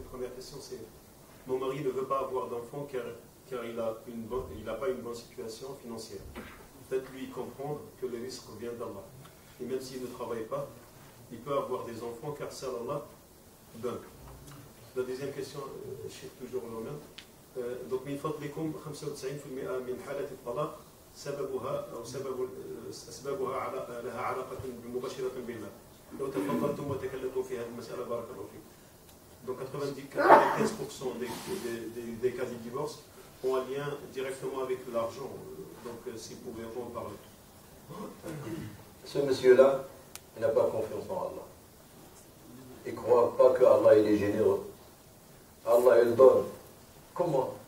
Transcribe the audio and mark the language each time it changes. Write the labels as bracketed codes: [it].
[fr] Première question, c'est mon mari ne veut pas avoir d'enfant car il n'a pas une bonne situation financière. Faites-lui comprendre que le risque vient d'Allah. Et même s'il ne travaille pas, il peut avoir des enfants car c'est Allah donne. La deuxième question, je suis toujours le même. [ar] Donc, من فضلكم 95% من حالات الطلاق أسبابها لها علاقة مباشرة بالمال. لو تفضلتم وتكلمتم في هذه المسألة بارك الله فيكم. [fr] Donc 95% des cas de divorce ont un lien directement avec l'argent. Donc si vous pouvez en parler. Ce monsieur-là, il n'a pas confiance en Allah. Il ne croit pas que Allah il est généreux. Allah il donne. Comment?